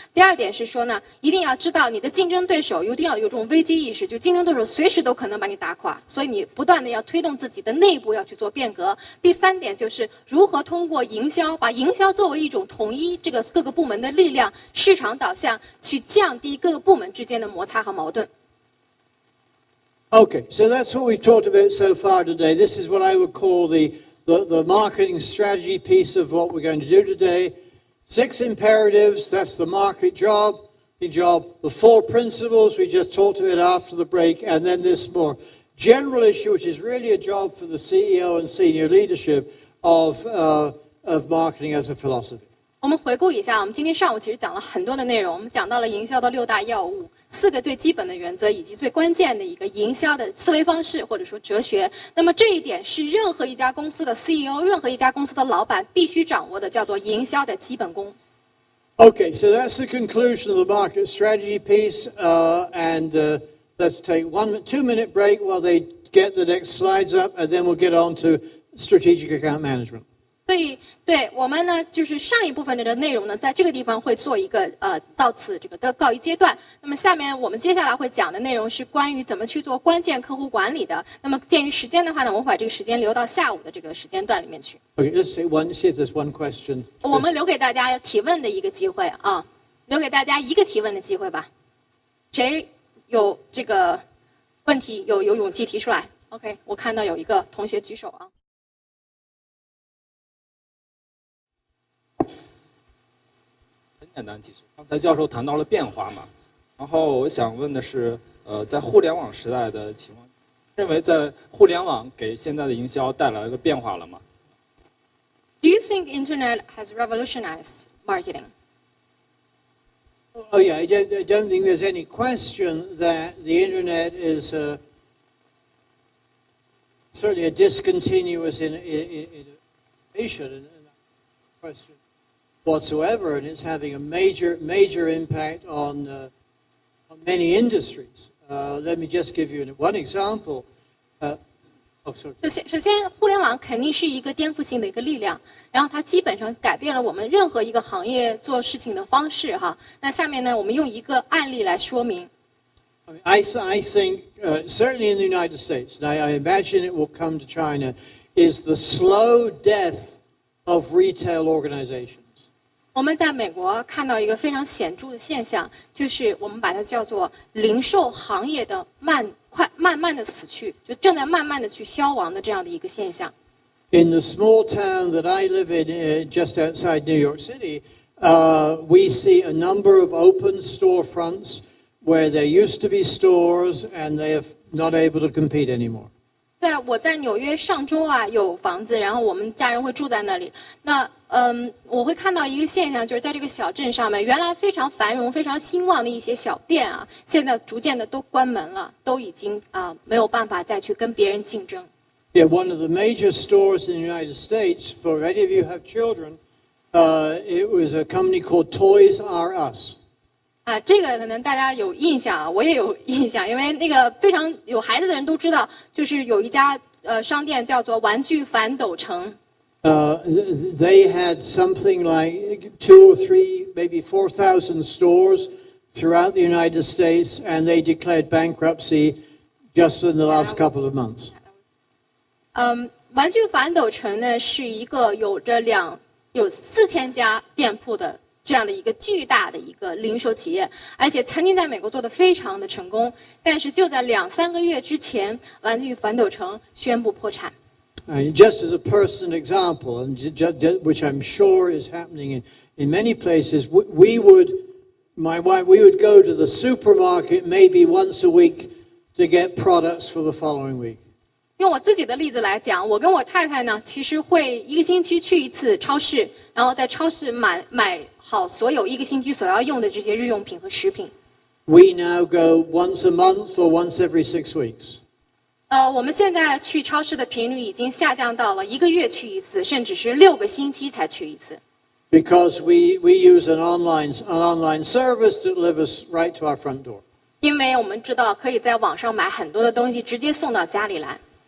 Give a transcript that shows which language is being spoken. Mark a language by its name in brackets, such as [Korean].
[Chinese] 第二点是说呢，一定要知道你的竞争对手一定要有这种危机意识，就竞争对手随时都可能把你打垮，所以你不断的要推动自己的内部要去做变革。第3点就是如何通过营销，把营销作为一种统一这个各个部门的力量，市场导向，去降低各个部门之间的摩擦和矛盾。 [English] Okay, so that's what we've talked about so far today. This is what I would call the marketing strategy piece of what we're going to do today. 6 imperatives, that's the market job. The 4 principles we just talked about after the break, and then this more general issue, which is really a job for the CEO and senior leadership of marketing as a philosophy. [Chinese] 我们回顾一下，我们今天上午其实讲了很多的内容，我们讲到了营销的6大要务，4个最基本的原则，以及最关键的一个营销的思维方式或者说哲学。那么这一点是任何一家公司的 CEO， 任何一家公司的老板必须掌握的，叫做营销的基本功。 [English] Okay, so that's the conclusion of the market strategy piece, and let's take 2-minute break while they get the next slides up, and then we'll get on to strategic account management. [Chinese] 所以对我们呢，就是上一部分的内容呢，在这个地方会做一个到此这个的告一阶段。那么下面我们接下来会讲的内容是关于怎么去做关键客户管理的。那么鉴于时间的话呢，我们把这个时间留到下午的这个时间段里面去。 [English] Okay, let's see if there's one question. [Chinese] 我们留给大家提问的一个机会啊，留给大家一个提问的机会吧。谁有这个问题有勇气提出来 ？OK， 我看到有一个同学举手啊。很简单，其实刚才教授谈到了变化嘛，然后我想问的是，在互联网时代的情况，认为在互联网给现在的营销带来了个变化了吗 [English] Do you think internet has revolutionized marketing? Oh yeah, I don't think there's any question that the internet is certainly a discontinuous innovation in that question whatsoever, and it's having a major impact on many industries. Let me just give you one example. Oh, sorry. [Chinese] 首先，互联网肯定是一个颠覆性的一个力量，然后它基本上改变了我们任何一个行业做事情的方式哈。那下面呢，我们用一个案例来说明。 [English] I think certainly in the United States, and I imagine it will come to China, is the slow death of retail organizations. [Chinese] 我们在美国看到一个非常显著的现象，就是我们把它叫做零售行业的慢慢的死去，就正在慢慢的去消亡的这样的一个现象。 [English] In the small town that I live in, just outside New York City, we see a number of open storefronts where there used to be stores and they are not able to compete anymore. [Chinese] 我在纽约上周啊有房子，然后我们家人会住在那里。那我会看到一个现象，就是在这个小镇上面，原来非常繁荣、非常兴旺的一些小店啊，现在逐渐的都关门了，都已经没有办法再去跟别人竞争。 [English] Yeah, one of the major stores in the United States, for any of you who have children, it was a company called Toys R Us. [Chinese] 这个可能大家有印象啊，我也有印象，因为那个非常有孩子的人都知道，就是有一家商店叫做玩具反斗城。 [English] They had something like 2 or 3, maybe 4,000 stores throughout the United States, and they declared bankruptcy just in the last couple of months. [Chinese] 玩具反斗城呢是一个有4000家店铺的这样的一个巨大的一个零售企业，而且曾经在美国做得非常的成功，但是就在2-3个月之前，玩具反斗城宣布破产。 [English] Just as a personal example, and which I'm sure is happening in many places, my wife, we would go to the supermarket maybe once a week to get products for the following week. [Chinese] 用我自己的例子来讲，我跟我太太呢，其实会1个星期去一次超市，然后在超市买好所有1个星期所要用的这些日用品和食品。 [English] We now go once a month or once every 6 weeks. [Chinese] 我们现在去超市的频率已经下降到了1个月去一次，甚至是6个星期才去一次。 [English] Because we use an online service to deliver right to our front door. [Chinese] 因为我们知道可以在网上买很多的东西，直接送到家里来。